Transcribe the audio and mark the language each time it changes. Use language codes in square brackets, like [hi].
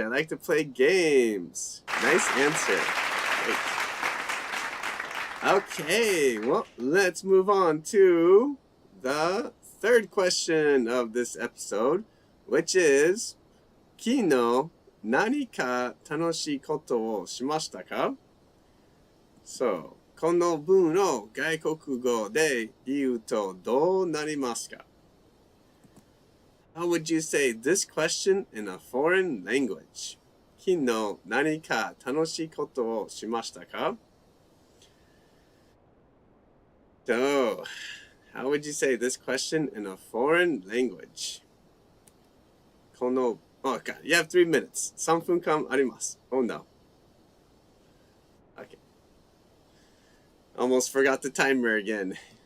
[en] I like to play games. Nice answer. Great. Okay, well, let's move on to the third question of this episode, which is, [ja] 昨日何か楽しいことをしましたか？ So, この文を外国語で言うとどうなりますか？ [en] How would you say this question in a foreign language? [ja] 昨日何か楽しいことをしましたか？ [en] So, how would you say this question in a foreign language? この Oh, God, you have 3 minutes. [ja] 3分間あります。 [en] Oh, no. Okay. Almost forgot the timer again.